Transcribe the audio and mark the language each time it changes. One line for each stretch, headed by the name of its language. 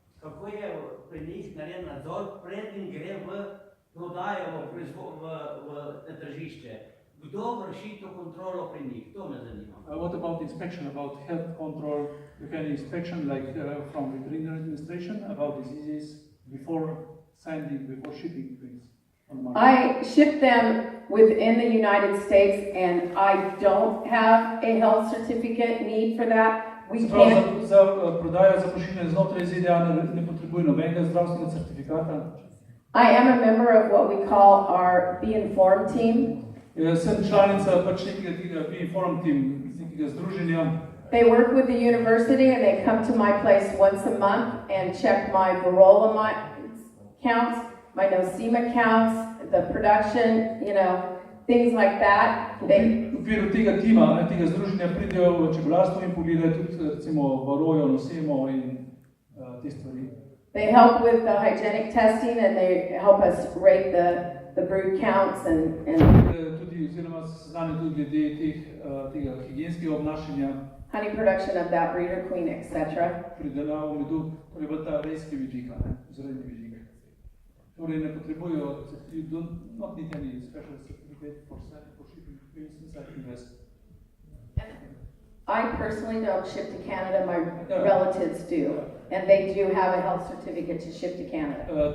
Slovenian: Kako je pri njih narejen nadzor, preden gre v prodajo v tržišče? Kdo vrši to kontrolo pri njih? To me zanima.
English: What about inspection, about health control? You can inspection like from veterinary administration about diseases before sending, before shipping things on the market. I ship them within the United States, and I don't have a health certificate need for that. We can't.
Slovenian: Za prodajo za pošiljanje znotraj ZDA ne potrebuje nobenega zdravstvenega certifikata.
English: I am a member of what we call our Be Informed team.
Slovenian: Sem članica pač nekega Be Informed team, nekega združenja.
English: They work with the university, and they come to my place once a month and check my varroa counts, my nosema counts, the production, things like that.
Slovenian: V okviru tega tima, tega združenja pridejo v čebelarstvo in pogledajo tudi recimo varojo, nosemo in te stvari.
English: They help with the hygienic testing, and they help us rate the brood counts and
Slovenian: tudi oziroma seznanjajo tudi glede tega higienskega obnašanja.
English: honey production of that breeder queen, etc.
Slovenian: Pridelavo medu, torej v ta rejski vidik, vzrejni vidik. Torej ne potrebujejo,
English: you do not need any special certificate for shipping queens inside the US. I personally don't ship to Canada, my relatives do, and they do have a health certificate to ship to Canada.